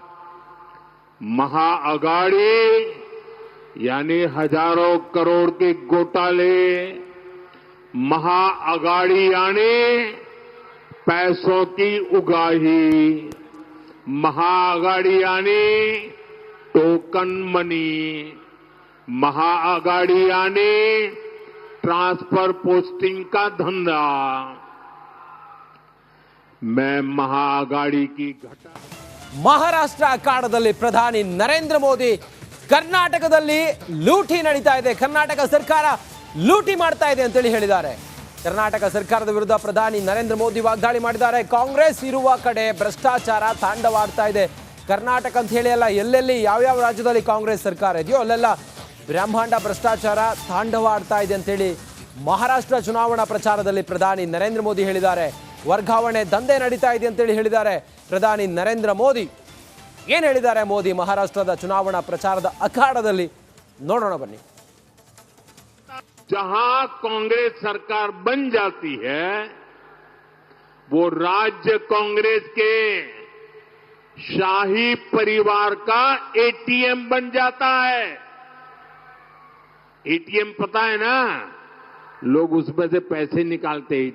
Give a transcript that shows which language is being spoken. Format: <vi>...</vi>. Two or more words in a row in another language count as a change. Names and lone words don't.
<hi>महाअघाड़ी यानी हजारों करोड़ के घोटाले, महाअघाड़ी यानी पैसों की उगाही, महाअघाड़ी यानी</hi> <en>token money,</en> <hi>महाअघाड़ी यानी</hi> <en>transfer posting</en> <hi>का धंधा. मैं महाअघाड़ी की घटना</hi> <kn>ಮಹಾರಾಷ್ಟ್ರ ಅಖಾಡದಲ್ಲಿ ಪ್ರಧಾನಿ ನರೇಂದ್ರ ಮೋದಿ ಕರ್ನಾಟಕದಲ್ಲಿ ಲೂಟಿ ನಡೀತಾ ಇದೆ, ಕರ್ನಾಟಕ ಸರ್ಕಾರ ಲೂಟಿ ಮಾಡ್ತಾ ಇದೆ ಅಂತೇಳಿ ಹೇಳಿದ್ದಾರೆ. ಕರ್ನಾಟಕ ಸರ್ಕಾರದ ವಿರುದ್ಧ ಪ್ರಧಾನಿ ನರೇಂದ್ರ ಮೋದಿ ವಾಗ್ದಾಳಿ ಮಾಡಿದ್ದಾರೆ. ಕಾಂಗ್ರೆಸ್ ಇರುವ ಕಡೆ ಭ್ರಷ್ಟಾಚಾರ ತಾಂಡವಾಡ್ತಾ ಇದೆ. ಕರ್ನಾಟಕ ಅಂತ ಹೇಳಿ ಅಲ್ಲ, ಎಲ್ಲೆಲ್ಲಿ ಯಾವ್ಯಾವ ರಾಜ್ಯದಲ್ಲಿ ಕಾಂಗ್ರೆಸ್ ಸರ್ಕಾರ ಇದೆಯೋ ಅಲ್ಲೆಲ್ಲ ಬ್ರಹ್ಮಾಂಡ ಭ್ರಷ್ಟಾಚಾರ ತಾಂಡವಾಡ್ತಾ ಇದೆ ಅಂತೇಳಿ ಮಹಾರಾಷ್ಟ್ರ ಚುನಾವಣಾ ಪ್ರಚಾರದಲ್ಲಿ ಪ್ರಧಾನಿ ನರೇಂದ್ರ ಮೋದಿ ಹೇಳಿದ್ದಾರೆ. ವರ್ಗಾವಣೆ ದಂಧೆ ನಡೀತಾ ಇದೆ ಅಂತೇಳಿ ಹೇಳಿದ್ದಾರೆ ಪ್ರಧಾನಿ ನರೇಂದ್ರ ಮೋದಿ. ಏನು ಹೇಳಿದ್ದಾರೆ ಮೋದಿ ಮಹಾರಾಷ್ಟ್ರದ ಚುನಾವಣಾ ಪ್ರಚಾರದ ಅಖಾಡದಲ್ಲಿ ನೋಡೋಣ ಬನ್ನಿ.</kn> <hi>जहां कांग्रेस सरकार बन जाती है वो राज्य कांग्रेस के शाही परिवार का एटीएम बन जाता है. एटीएम पता है ना, लोग उसमें से पैसे निकालते हैं.</hi>